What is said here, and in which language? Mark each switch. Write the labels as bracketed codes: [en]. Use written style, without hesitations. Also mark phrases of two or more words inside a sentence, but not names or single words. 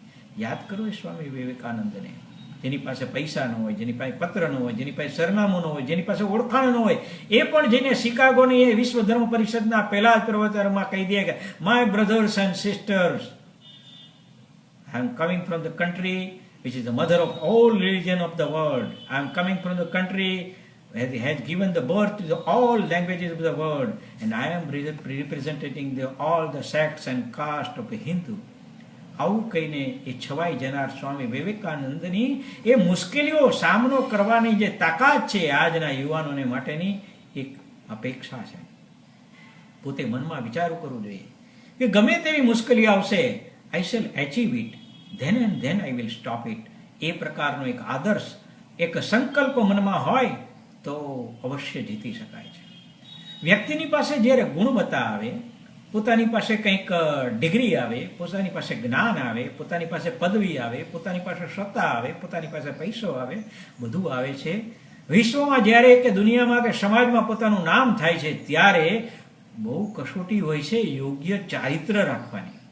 [gu] યાદ કરો એ સ્વામી વિવેકાનંદને, જેની પાસે પૈસા ન હોય, જેની પાસે પત્ર ન હોય, જેની પાસે સરનામું ન હોય, જેની પાસે ઓળખાણ ન હોય, એ પણ જેને શિકાગોની એ વિશ્વ ધર્મ પરિષદના પહેલા જ પ્રવચનમાં કહી દે કે [en] my brothers and sisters, I am coming from the country which is the mother of all religion of the world. I am coming from the country that has given the birth to all languages of the world, and I am representing all the sects and caste of the Hindu. [gu] આવું કહીને એ છવાઈ જનાર સ્વામી વિવેકાનંદની એ મુશ્કેલીઓ સામનો કરવાની જે તાકાત છે આજના યુવાનોને માટેની એક અપેક્ષા છે. પોતે મનમાં વિચારું કરવું જોઈએ કે ગમે તેવી મુશ્કેલી આવશે, [en] I shall achieve it. then and then I will stop it. [gu] એ પ્રકારનો એક આદર્શ, એક સંકલ્પ મનમાં હોય તો અવશ્ય જીતી શકાય છે. વ્યક્તિની પાસે જ્યારે ગુણવત્તા આવે, પોતાની પાસે કંઈક ડિગ્રી આવે, પોતાની પાસે જ્ઞાન આવે, પોતાની પાસે પદવી આવે, પોતાની પાસે સત્તા આવે, પોતાની પાસે પૈસો આવે, બધું આવે છે, વિશ્વમાં જ્યારે કે દુનિયામાં કે સમાજમાં પોતાનું નામ થાય છે ત્યારે બહુ કસોટી હોય છે યોગ્ય ચારિત્ર રાખવાની.